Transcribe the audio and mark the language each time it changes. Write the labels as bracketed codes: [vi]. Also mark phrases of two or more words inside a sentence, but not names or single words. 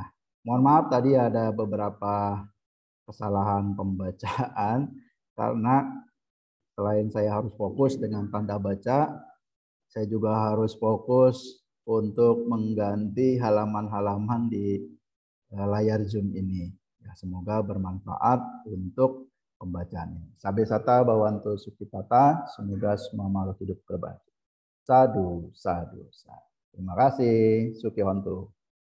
[id] Mohon maaf tadi ada beberapa kesalahan pembacaan karena selain saya harus fokus dengan tanda baca, saya juga harus fokus untuk mengganti halaman-halaman di layar Zoom ini. Ya, semoga bermanfaat untuk pembacaan ini. [pi] Sabe sata bawanto sukitata, [id] semoga semua makhluk hidup berbagi. [pi] Sadu, sadu, sadu. [id] Terima kasih, Sukiwanto.